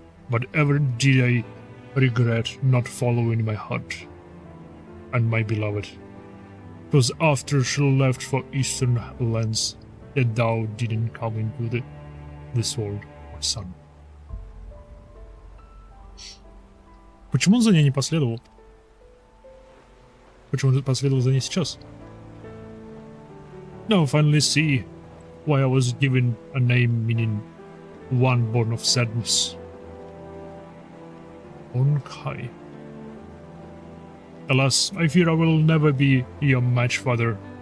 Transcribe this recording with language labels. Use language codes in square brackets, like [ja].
[en] But ever did I regret not following my heart and my beloved. 'Twas after she left for eastern lands that thou didn't come into this world, my son. [ru] Почему он за ней не последовал? Почему он последовал за ней сейчас? [en] Now I finally see why I was given a name meaning one born of sadness. Kai. Alas, I fear I will never be your match, father.